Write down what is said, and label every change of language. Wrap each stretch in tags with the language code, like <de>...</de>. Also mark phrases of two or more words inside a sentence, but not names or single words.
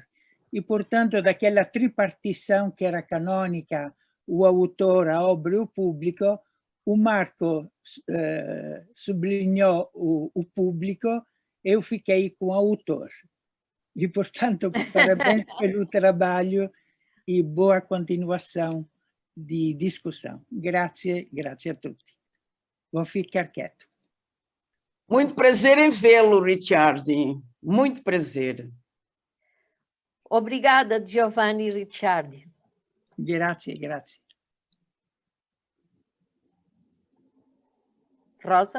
<pt>E, portanto, daquela tripartição que era canônica, o autor, a obra e o público, o Marco sublinhou o público, eu fiquei com o autor. E, portanto, parabéns pelo trabalho e boa continuação de discussão.</pt> <it>Grazie a tutti.</it> <pt>Vou ficar quieto. Muito prazer em vê-lo, Ricciardi. Muito prazer. Obrigada, Giovanni Ricciardi.</pt> <it>Grazie. Rosa?</it>